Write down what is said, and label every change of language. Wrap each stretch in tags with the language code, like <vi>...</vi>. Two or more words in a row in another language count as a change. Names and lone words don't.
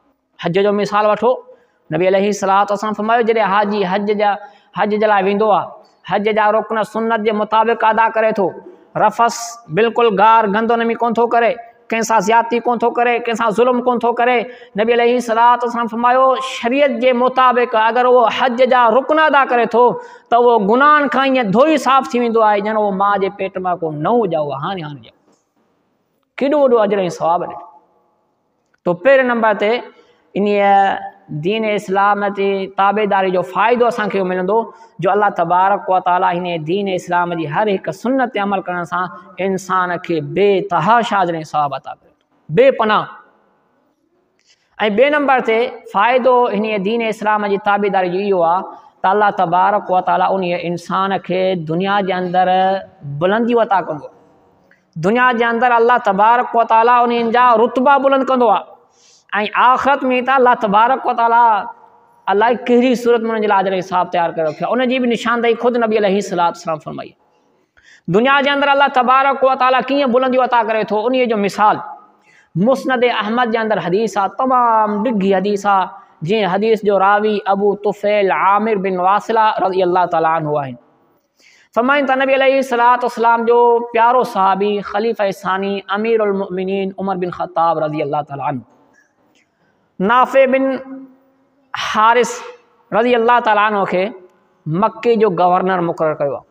<sd>हज जो मिसाल वठो, नबी</sd> <ar>عليه الصلاة والسلام</ar> <sd>फरमायो जॾहिं हाजी हज जे लाइ वेंदो आहे, हज जा रुकन सुन्नत जे मुताबिक़ अदा करे थो, रफ़स बिल्कुलु गार गंदोनमी कोन थो करे, कंहिंसां ज़्यादती कोन थो करे, कंहिंसां ज़ुल्म कोन थो करे, नबी</sd> <ar>عليه الصلاة والسلام</ar> <sd>फरमायो शरीयत जे मुताबिक़ अगरि उहो हज जा रुकन अदा करे थो त उहो गुनाहनि खां ईअं धोई साफ़ थी वेंदो आहे ॼण उहो माउ जे पेट मां को नओं ॼाओ आहे, हाणे ॼाओ। केॾो वॾो अजर ऐं सवाबु ॾिठो। तो पहिरें नंबर ते इन दीन इस्लाम जी ताबेदारी जो फ़ाइदो असांखे मिलंदो जो अल्लाह</sd> <ar>تبارك وتعالى</ar> <sd>हिन दीन इस्लाम जी हर हिकु सुन्नत ते अमल करण सां इंसान खे बेतहाशा अजर ऐं सवाबु अता करे थो, बेपनाह। ऐं ॿिए नंबर ते फ़ाइदो हिन दीन इस्लाम जी ताबेदारी जो इहो आहे त अल्लाह</sd> <ar>تبارك وتعالى</ar> <sd>उन इंसान खे दुनिया जे अंदरि बुलंदियूं अता कंदो। दुनिया जे अंदरि अल्लाह</sd> <ar>تبارك وتعالى</ar> <sd>उन्हनि जा रुतबा बुलंद कंदो आहे ऐं आख़िरत में त अल्लाह</sd> <ar>تبارك وتعالى</ar> <sd>अलाए कहिड़ी सूरत में उन्हनि जे लाइ अजर ऐं सवाबु तयारु करे रखियो आहे। उनजी बि निशानदेही ख़ुदि नबी</sd> <ar>عليه الصلاة والسلام</ar> <sd>फरमाई। दुनिया जे अंदरि अल्लाह</sd> <ar>تبارك وتعالى</ar> <sd>कीअं बुलंदियूं अता करे थो उन जो मिसाल मुस्नद अहमद जे अंदरि हदीस आहे, तमामु ॾिघी हदीस आहे, जीअं हदीस जो रावी अबू तुफ़ैल आमिर बिन वासिला</sd> <ar>رضي الله تعالى عنه</ar> <sd>आहिनि। फरमाइनि त नबी</sd> <ar>عليه الصلاة والسلام</ar> <sd>जो प्यारो सहाबी ख़लीफ़ा सानी अमीरुल मुमिनीन उमर बिन ख़त्ताब</sd> <ar>رضي الله تعالى عنه</ar> <sd>नाफ़े बिन हारिस</sd> <ar>رضي الله تعالى عنه</ar> <sd>खे मक्के जो गवर्नर मुक़ररु कयो आहे।</sd>